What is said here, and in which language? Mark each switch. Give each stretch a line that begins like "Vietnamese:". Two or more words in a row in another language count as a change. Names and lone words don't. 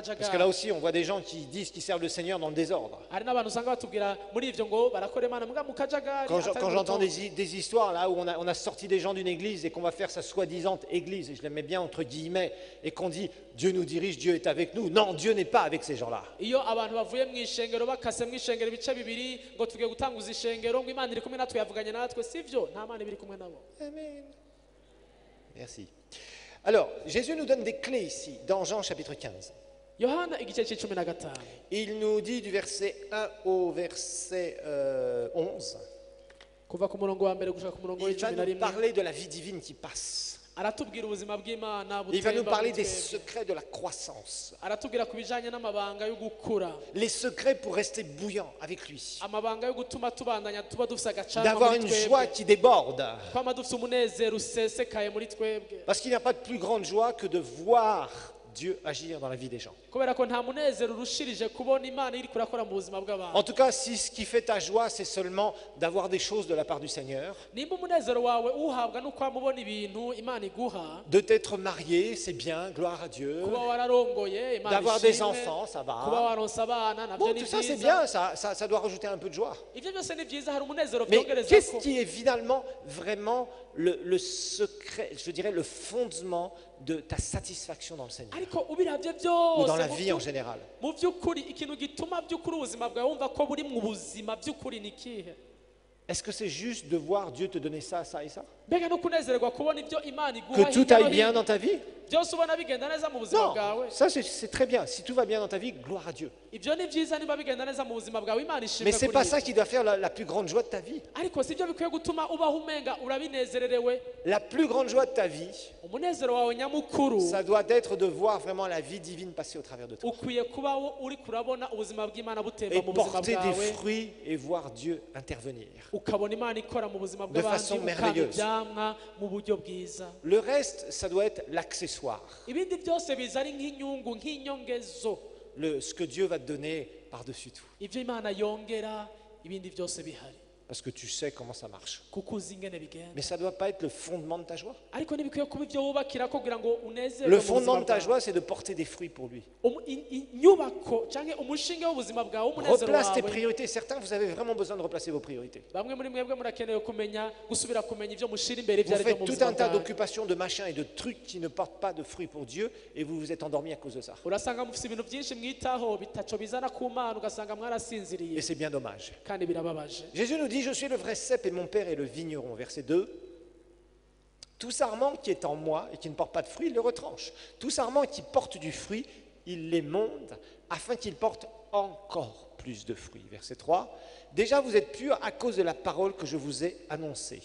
French: Parce que là
Rundi: kajagari
French: aussi, on voit des gens qui disent qu'ils servent le Seigneur dans le désordre.
Rundi: hari n'abantu usanga batubwira muri ivyo ngo barakora imana mbwa mu kajagari
French: Quand
Rundi: atari mu
French: j'entends
Rundi: rutonde.
French: des histoires là où on a sorti des gens d'une église et qu'on va faire sa soi-disant église, et je la mets bien entre guillemets, et qu'on dit Dieu nous dirige, Dieu est avec nous. Non, Dieu n'est pas avec ces gens-là.
Rundi: iyo abantu bavuye mu ishengero bakase mu ishengero ibice bibiri ngo tugiye gutanguza ishengero ngo imana iri kumwe natwe yavuganye natwe sivyo nta mana ibiri kumwe nabo.
French: Amen. Merci. Alors, Jésus nous donne des clés ici, dans Jean chapitre 15.
Rundi: yohana igice c'icumi na gatanu
French: Il nous dit du verset 1 au verset 11,
Rundi: kuva ku murongo wa mbere gushika ku murongo
French: il va
Rundi: w'icumi na
French: nous
Rundi: rimwe
French: parler de la vie divine qui passe.
Rundi: aratubwira ubuzima bw'imana
French: Il va nous
Rundi: butemba
French: parler
Rundi: muri
French: des
Rundi: twebwe.
French: secrets de la croissance.
Rundi: aratubwira ku bijanye n'amabanga yo gukura
French: Les secrets pour rester bouillant avec lui.
Rundi: amabanga yo gutuma tubandanya tuba dufise agacanwa
French: D'avoir
Rundi: muri
French: une joie
Rundi: twebwe
French: qui déborde.
Rundi: kwama dufise umunezero usesekaye muri twebwe
French: Parce qu'il n'y a pas de plus grande joie que de voir Dieu agir dans la vie des gens.
Rundi: kubera ko nta munezero urushirije kubona imana iri kurakora mu buzima
French: En
Rundi: bw'abantu
French: tout cas, si ce qui fait ta joie, c'est seulement d'avoir des choses de la part du Seigneur,
Rundi: nimba umunezero wawe uhabwa no kwamubona ibintu imana iguha
French: de t'être marié, c'est bien, gloire à Dieu.
Rundi: kuba wararongoye imana
French: D'avoir des
Rundi: ishimwe,
French: enfants, ça
Rundi: kuba
French: va.
Rundi: waronse abana navyo
French: Bon,
Rundi: ni
French: tout ça c'est
Rundi: vyiza
French: bien, ça doit rajouter un peu de joie.
Rundi: ivyo byose ni vyiza hari umunezero
French: Mais
Rundi: vyongereza
French: qu'est-ce
Rundi: ko
French: qui est finalement vraiment le secret, je dirais le fondement de ta satisfaction dans le Seigneur
Rundi: ariko ubiravye
French: ou dans
Rundi: byose
French: la
Rundi: mu
French: vie en
Rundi: vyu-
French: général?
Rundi: mu by'ukuri ikintu gituma by'ukuri ubuzima bwawe wumva ko buri mu buzima by'ukuri ni ikihe
French: Est-ce que c'est juste de voir Dieu te donner ça, ça et ça?
Rundi: mbega no kunezererwa kubona ibyo imana
French: Que
Rundi: iguha
French: tout
Rundi: hirya no
French: aille bien
Rundi: hino
French: dans ta vie?
Rundi: byose ubona bigenda neza mu buzima
French: Non,
Rundi: bwawe
French: ça c'est très bien. Si tout va bien dans ta vie, gloire à Dieu.
Rundi: ibyo ni byiza niba bigenda neza mu buzima bwawe imana ishimwe
French: Mais c'est
Rundi: kuri
French: pas
Rundi: ibyo.
French: ça qui doit faire la plus grande joie de ta vie.
Rundi: ariko si byo bikwiye gutuma ubaho umenga urabinezererewe
French: La plus grande joie de ta vie,
Rundi: umunezero wawe nyamukuru
French: ça doit être de voir vraiment la vie divine passer au travers de toi.
Rundi: ukwiye kuba uri kurabona ubuzima bw'imana butemba
French: Et
Rundi: mu buzima
French: porter des
Rundi: bwawe
French: fruits et voir Dieu intervenir.
Rundi: ukabona imana ikora mu buzima
French: De
Rundi: bw'abandi
French: façon
Rundi: ukanga
French: merveilleuse.
Rundi: ibyamwa mu buryo bwiza
French: Le reste, ça doit être l'accessoire.
Rundi: ibindi byose biza ari nk'inyungu nk'inyongezo
French: Ce que Dieu va te donner par-dessus tout.
Rundi: ibyo imana yongera ibindi byose bihari
French: Parce que tu sais comment ça marche.
Rundi: kuko uzi ingene bigenda
French: Mais ça ne doit pas être le fondement de ta joie.
Rundi: ariko ntibikwiye kuba ibyo wubakira kugira ngo unezerwe
French: Le
Rundi: mu
French: fondement
Rundi: buzima
French: de ta
Rundi: bwawe
French: joie, c'est de porter des fruits pour lui.
Rundi: inyubako cyangwa umushinga w'ubuzima bwawe umunezero
French: Replace tes
Rundi: wawe
French: priorités. Certains, vous avez vraiment besoin de replacer vos priorités.
Rundi: bamwe muri mwebwe murakeneye kumenya gusubira kumenya ibyo mushira imbere ibyo
French: Vous
Rundi: ari byo
French: faites
Rundi: mu
French: tout
Rundi: buzima
French: un tas
Rundi: bwawe
French: d'occupations, de machins et de trucs qui ne portent pas de fruits pour Dieu et vous vous êtes endormis à cause de ça.
Rundi: urasanga mufite ibintu byinshi mwitaho bitaco bizana ku mana ugasanga
French: Et
Rundi: mwarasinziriye
French: c'est bien dommage.
Rundi: kandi birababaje
French: Jésus nous dit, je suis le vrai cep et mon Père est le vigneron. Verset 2. Tout sarment qui est en moi et qui ne porte pas de fruit, il le retranche. Tout sarment qui porte du fruit, il l'émonde afin qu'il porte encore plus de fruits. Verset 3. Déjà vous êtes purs à cause de la parole que je vous ai annoncée.